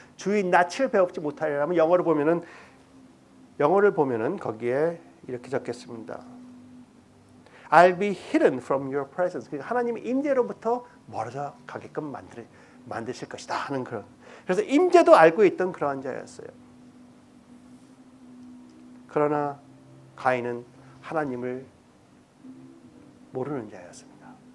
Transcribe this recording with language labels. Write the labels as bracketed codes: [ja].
[ko] 주인 낯을 배우지 못하리라면 영어를 보면은 거기에 이렇게 적겠습니다. [en] I'll be hidden from your presence. [ko] 그러니까 하나님의 임재로부터 멀어져 가게끔 만드실 것이다 하는 그런. 그래서 임재도 알고 있던 그러한 자였어요. 그러나 가인은 하나님을 모르는 자였습니다.